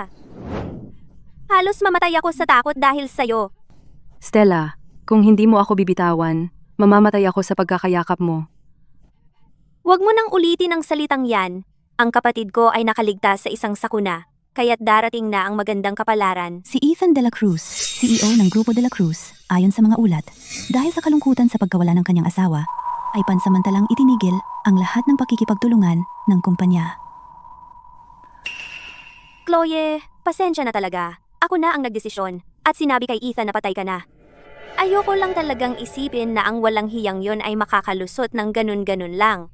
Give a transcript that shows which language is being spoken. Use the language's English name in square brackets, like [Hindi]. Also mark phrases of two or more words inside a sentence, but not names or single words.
[Filipino] Halos mamatay ako sa takot dahil sa'yo. Stella, kung hindi mo ako bibitawan, mamamatay ako sa pagkakayakap mo. Huwag mo nang ulitin ang salitang yan. Ang kapatid ko ay nakaligtas sa isang sakuna, kaya't darating na ang magandang kapalaran. Si Ethan De La Cruz, CEO ng Grupo De La Cruz, ayon sa mga ulat, dahil sa kalungkutan sa pagkawala ng kanyang asawa, ay pansamantalang itinigil ang lahat ng pakikipagtulungan ng kumpanya. Chloe, pasensya na talaga. Ako na ang nagdesisyon. at sinabi kay Ethan na patay ka na. Ayoko lang talagang isipin na ang walang hiyang yon ay makakalusot ng ganun-ganun lang.